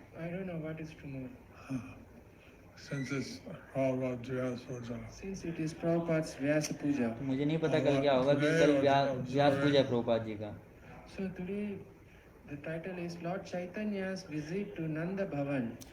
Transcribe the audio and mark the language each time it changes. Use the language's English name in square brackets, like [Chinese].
[English] don't know what is tomorrow. Since it's Prabhupada's Vyasa Puja. Since it is Prabhupada's Vyasa Puja. [Hindi] तो मुझे नहीं पता कल क्या होगा, कि कल व्यास पूजा प्रभुपाद जी का. [English] So today the title is Lord Chaitanya's visit to Nanda Bhavan.